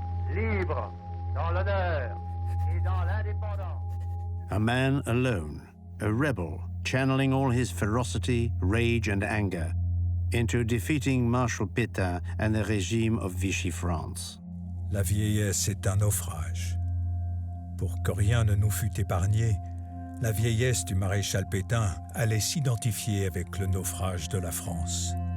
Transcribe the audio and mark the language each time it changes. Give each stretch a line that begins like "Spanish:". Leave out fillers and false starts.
French: libre dans l'honneur et dans l'indépendance.
English: A man alone, a rebel, channeling all his ferocity, rage and anger into defeating Marshal Pétain and the regime of Vichy France.
French: La vieillesse est un naufrage. Pour que rien ne nous fût épargné, la vieillesse du maréchal Pétain allait s'identifier avec le naufrage de la France.